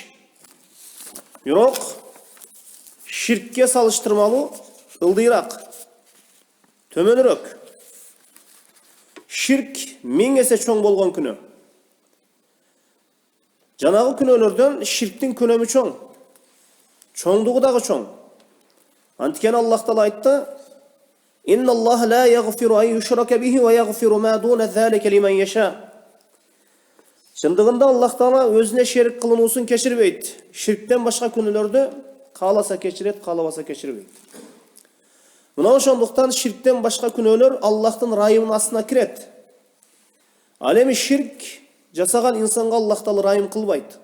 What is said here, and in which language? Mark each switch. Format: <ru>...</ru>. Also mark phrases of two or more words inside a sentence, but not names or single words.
<ky>Бирок ширкке салыштырмалуу ылдыйраак, төмөнүрөөк. Ширк 1000 эсе чоң болгон күнөө. Жанагы күнөөлөрдөн ширктин көлөмү чоң. Чоңдугу дагы чоң. Анткени Аллах Таала айтты:</ky> <ar>"إن الله لا يغفر أن يشرك به ويغفر ما دون ذلك لمن يشاء."</ar> <ky>Чындыгында Аллах Таала өзүнө шерик кылынуусун кечирбейт. Ширктен башка күнөөлөрдү кааласа кечирет, каалабаса кечирбейт. Мына ошондуктан ширктен башка күнөөлөр Аллахтын райымынын астына кирет. Ал эми ширк жасаган инсанга Аллах Таала райым кылбайт.</ky>